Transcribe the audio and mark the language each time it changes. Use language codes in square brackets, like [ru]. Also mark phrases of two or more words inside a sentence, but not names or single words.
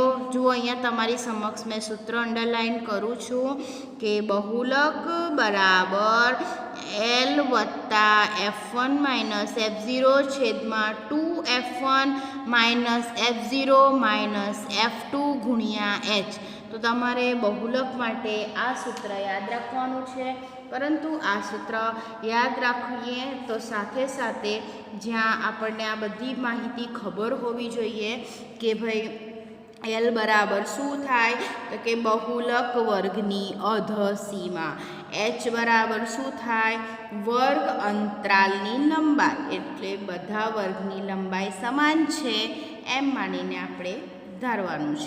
[gu] જો અહીંયા તમારી સમક્ષ મૈં સૂત્ર અંડરલાઇન કરૂં છૂં કિ બહુલક બરાબર l + f1 - f0 છેદમાં 2f1 - f0 - f2 ગુણિયા h। તો તમારે બહુલક માટે આ સૂત્ર યાદ રાખવાનું છે। પરંતુ આ સૂત્ર યાદ રાખીએ તો સાથે સાથે જ્યાં આપણે આ બધી માહિતી ખબર હોવી જોઈએ કિ ભાઈ એલ બરાબર શૂ થાય। તો કિ બહુલક વર્ગની અધસીમા। એચ બરાબર શૂ થાય, વર્ગ અંતરાલની લંબાઈ। એટલે બધા વર્ગની લંબાઈ સમાન છે એમ માનીને આપણે ધારવાનું છે।